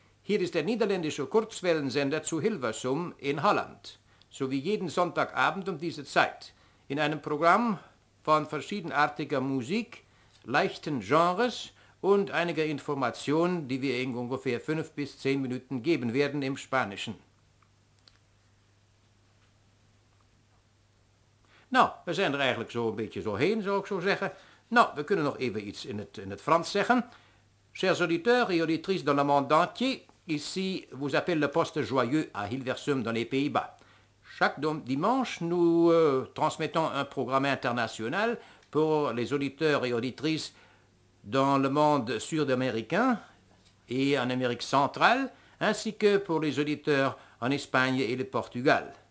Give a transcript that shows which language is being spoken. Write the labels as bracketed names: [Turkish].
[German] Hier ist der niederländische Kurzwellensender zu Hilversum in Holland, sowie jeden Sonntagabend um diese Zeit, in einem Programm von verschiedenartiger Musik, leichten Genres und einiger Informationen, die wir in ungefähr 5 bis 10 Minuten geben werden im Spanischen. [Dutch] Nou, we zijn er eigenlijk zo een beetje zo heen, zou ik zo zeggen. Nou, we kunnen nog even iets in het Frans zeggen. [French] Chers auditeurs et auditrices dans le monde entier, ici vous appelle le poste joyeux à Hilversum dans les Pays-Bas. Chaque dimanche, nous transmettons un programme international pour les auditeurs et auditrices dans le monde sud-américain et en Amérique centrale, ainsi que pour les auditeurs en Espagne et le Portugal.